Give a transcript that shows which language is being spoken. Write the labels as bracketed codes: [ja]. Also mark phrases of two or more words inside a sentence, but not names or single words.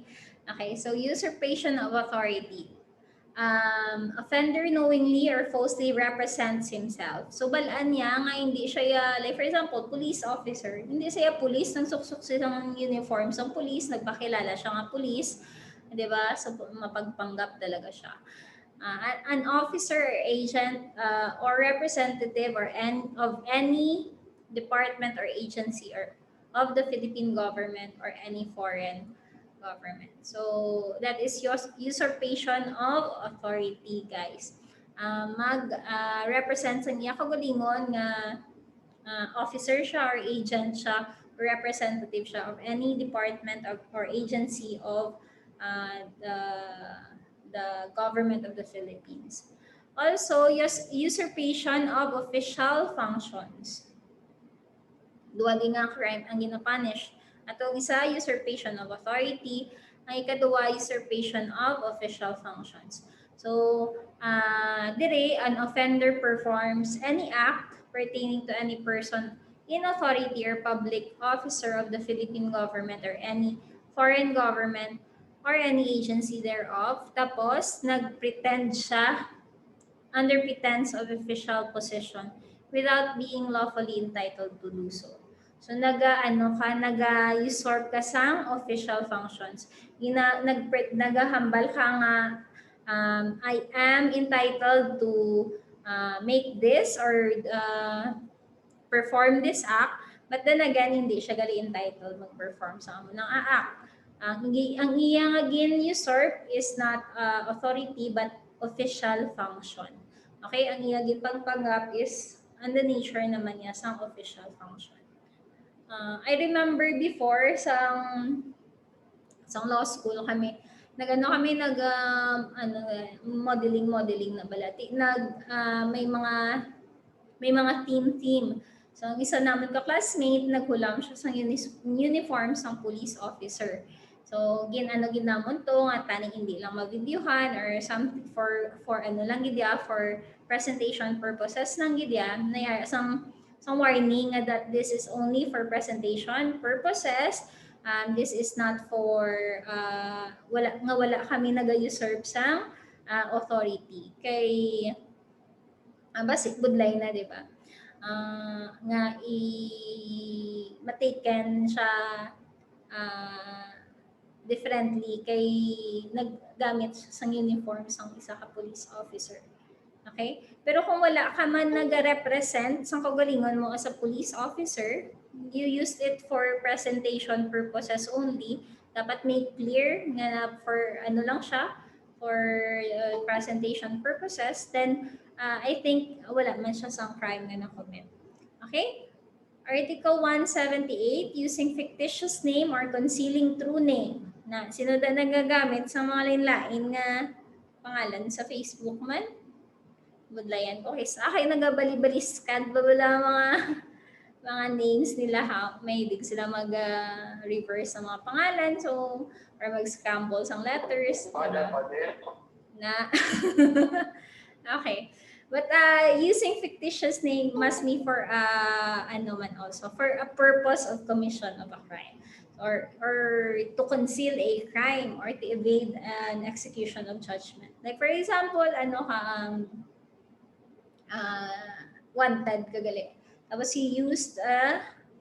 [en] Okay, so usurpation of authority. Offender knowingly or falsely represents himself. [hil] So balaan niya nga hindi siya, [en] like for example, police officer. [hil] Hindi siya police, nang suksok siya ng uniform sa police, nagpakilala siya nga police, 'di ba? So mapagpanggap talaga siya. [en] An officer or agent or representative of any department or agency or of the Philippine government or any foreign government. So that is usurpation of authority, guys. [hil] Mag-represent sa niya kagalingon nga [en] officer siya or agent siya, representative siya of any department or agency of the government of the Philippines. Also, usurpation of official functions. [hil] Duwa din nga crime ang ginapunish. Atong isa, usurpation of authority. Ang ikaduwa, usurpation of official functions. [en] So, dire, an offender performs any act pertaining to any person in authority or public officer of the Philippine government or any foreign government or any agency thereof. [hil] Tapos, nagpretend siya [en] under pretense of official position without being lawfully entitled to do so. [hil] So naga-usurp ka sang [en] official functions. [hil] Nagahambal ka nga, [en] I am entitled to make this or perform this act, but then again, [hil] hindi siya gali entitled mag-perform sa amo ng act. Ang iyang [en] again usurp is not authority but official function. [hil] Okay, ang iyang pagpanggap [en] is on the nature [hil] naman niya sa [en] official function. [hil] I remember before sa [en] law school [hil] kami, nag modeling na balati. May mga team. So, ang isa namin ka-classmate, naghulam siya sa uniform ng [en] police officer. [hil] So, ginamon to, nga taning hindi lang ma-videohan or something for ano lang gidya, [en] for presentation purposes [hil] lang gidya, na [en] some warning that this is only for presentation purposes. This is not for, [hil] wala kami nag-usurp sa authority. Kay, basic budlay na, di ba? Nga mataken siya differently kay naggamit sa uniform sang isa ka [en] police officer. Okay? [hil] Pero kung wala ka man nag-represent sa kagalingon mo [en] as a police officer, you used it for presentation purposes only, dapat make clear nga for [hil] ano lang siya, [en] for presentation purposes, then I think [hil] wala man siya sa [en] crime [hil] na na-commit. [en] Okay? Article 178, using fictitious name or concealing true name. [hil] Na, sino na nagagamit sa mga lain-lain nga pangalan sa Facebook man? Budlayan ko. Okay, sa akin nagabali-baliskan pa wala mga names nila ha. May hilig sila mag-reverse sa mga pangalan. So, or mag-scramble sa letters. Na. Okay. [en] But using fictitious name must be for [hil] ano man [en] also, for a purpose of commission of a crime. Or to conceal a crime or to evade an execution of judgment. Like for example, [hil] ano ka wanted kagali. [en] Tapos he used a